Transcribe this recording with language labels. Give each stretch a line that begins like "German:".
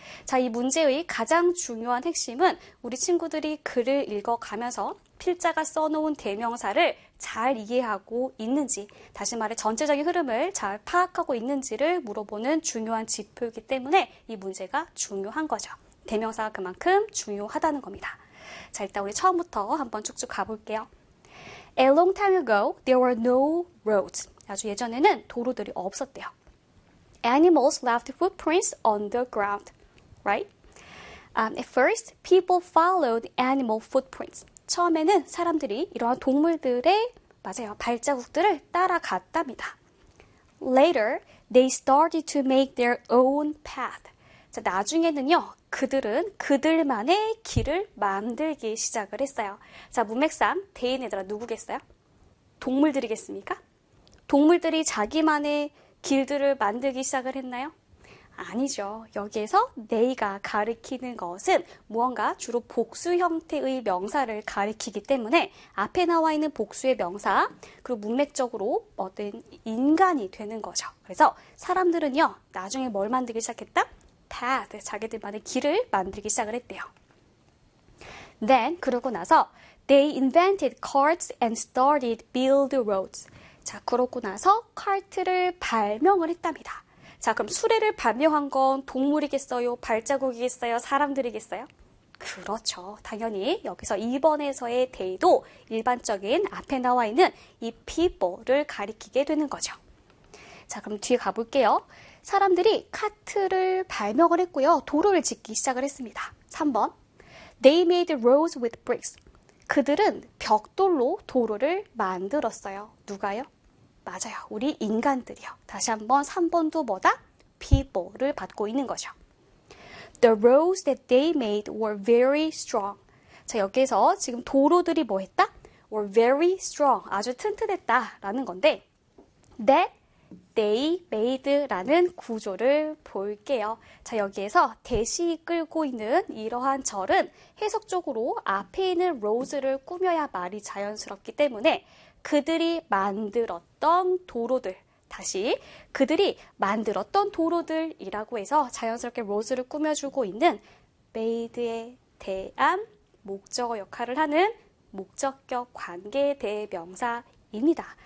Korean: 자, 이 문제의 가장 중요한 핵심은 우리 친구들이 글을 읽어가면서 필자가 써놓은 대명사를 잘 이해하고 있는지, 다시 말해 전체적인 흐름을 잘 파악하고 있는지를 물어보는 중요한 지표이기 때문에 이 문제가 중요한 거죠. 대명사가 그만큼 중요하다는 겁니다. 자, 일단 우리 처음부터 한번 쭉쭉 가볼게요.
English: A long time ago, there were no roads.
Korean: 아주 예전에는 도로들이 없었대요.
English: Animals left footprints on the ground, right? At first, people followed animal footprints.
Korean: 처음에는 사람들이 이러한 동물들의, 맞아요, 발자국들을 따라갔답니다.
English: Later, they started to make their own path.
Korean: 자, 나중에는요, 그들은 그들만의 길을 만들기 시작을 했어요. 자, 문맥상, 데인 얘들아, 누구겠어요? 동물들이겠습니까? 동물들이 자기만의 길들을 만들기 시작을 했나요? 아니죠. 여기에서 they가 가리키는 것은 무언가 주로 복수 형태의 명사를 가리키기 때문에 앞에 나와 있는 복수의 명사, 그리고 문맥적으로 어떤 인간이 되는 거죠. 그래서 사람들은요, 나중에 뭘 만들기 시작했다? Path, 자기들만의 길을 만들기 시작을 했대요.
English: Then,
Korean: 그러고 나서
English: they invented carts and started build roads.
Korean: 자, 그러고 나서 카트를 발명을 했답니다. 자, 그럼 수레를 발명한 건 동물이겠어요? 발자국이겠어요? 사람들이겠어요? 그렇죠. 당연히 여기서 2번에서의 데이도 일반적인 앞에 나와 있는 이 people를 가리키게 되는 거죠. 자, 그럼 뒤에 가볼게요. 사람들이 카트를 발명을 했고요. 도로를 짓기 시작을 했습니다.
English: 3번. They made roads with bricks.
Korean: 그들은 벽돌로 도로를 만들었어요. 누가요? 맞아요. 우리 인간들이요. 다시 한번 3번도 뭐다? People를 받고 있는 거죠.
English: The roads that they made were very strong.
Korean: 자, 여기에서 지금 도로들이 뭐 했다?
English: Were very strong.
Korean: 아주 튼튼했다라는 건데,
English: that they made라는
Korean: 구조를 볼게요. 자, 여기에서 대시 끌고 있는 이러한 절은 해석적으로 앞에 있는 roads를 꾸며야 말이 자연스럽기 때문에 그들이 만들었던 도로들, 다시 그들이 만들었던 도로들이라고 해서 자연스럽게 로즈를 꾸며주고 있는 메이드에 대한 목적어 역할을 하는 목적격 관계대명사입니다.